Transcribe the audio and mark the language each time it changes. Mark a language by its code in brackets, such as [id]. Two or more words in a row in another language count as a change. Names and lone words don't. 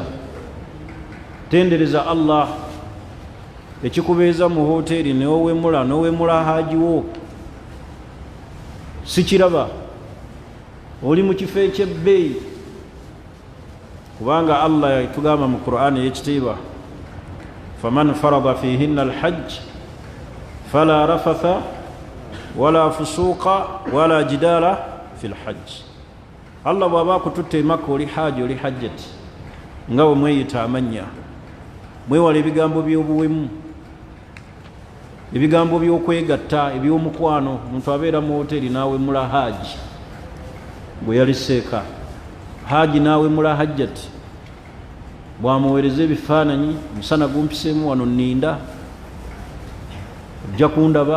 [lg] Tendereza Allah. Ekikubeeza mu hoteeri n'owemula haajiwo sikiraba, oli mu kifo eky'ebbeeyi. Kubanga Allah yatugamba mu Qur'ani ey'ekitiibwa, [ar] فمن فرض فيهن الحج فلا رفث ولا فسوق ولا جدال في الحج. [lg] Allah bw'aba akututte Makka oli haaji, oli hajjati, nga bwe mweyita amannya, mwewala ebigambo by'obuwemu, ebigambo by'okwegatta, eby'omukwano. Omuntu abeera mu hoteeri n'awemula haaji bwe yaliseeka, haaji n'awemula hajjati, bw'amuweereza ebifaananyi, musana gumpiseemu wano nninda, ojja kundaba.